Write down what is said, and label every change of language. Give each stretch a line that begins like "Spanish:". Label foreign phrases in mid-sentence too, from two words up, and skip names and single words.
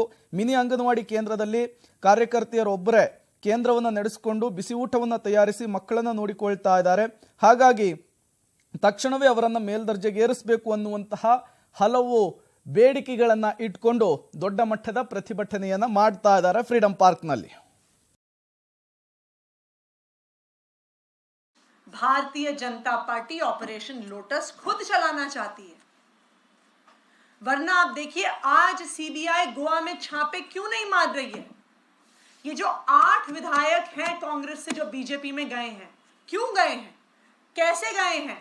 Kannada: ಮಿನಿ ಅಂಗನವಾಡಿ ಕೇಂದ್ರದಲ್ಲಿ ಕಾರ್ಯಕರ್ತೆಯರೊಬ್ಬರೇ ಕೇಂದ್ರವನ್ನು ನಡೆಸಿಕೊಂಡು ಬಿಸಿ ಊಟವನ್ನು ತಯಾರಿಸಿ ಮಕ್ಕಳನ್ನು ನೋಡಿಕೊಳ್ತಾ ಇದ್ದಾರೆ. ಹಾಗಾಗಿ ತಕ್ಷಣವೇ ಅವರನ್ನು ಮೇಲ್ದರ್ಜೆಗೆ ಏರಿಸಬೇಕು ಅನ್ನುವಂತಹ ಹಲವು ಬೇಡಿಕೆಗಳನ್ನು ಇಟ್ಕೊಂಡು ದೊಡ್ಡ ಮಟ್ಟದ ಪ್ರತಿಭಟನೆಯನ್ನು ಮಾಡ್ತಾ ಇದ್ದಾರೆ ಫ್ರೀಡಂ ಪಾರ್ಕ್ನಲ್ಲಿ.
Hindi: भारतीय जनता पार्टी ऑपरेशन लोटस खुद चलाना चाहती है, वरना आप देखिए आज सीबीआई गोवा में छापे क्यों नहीं मार रही है. ये जो 8 विधायक हैं कांग्रेस से जो बीजेपी में गए हैं, क्यों गए हैं, कैसे गए हैं?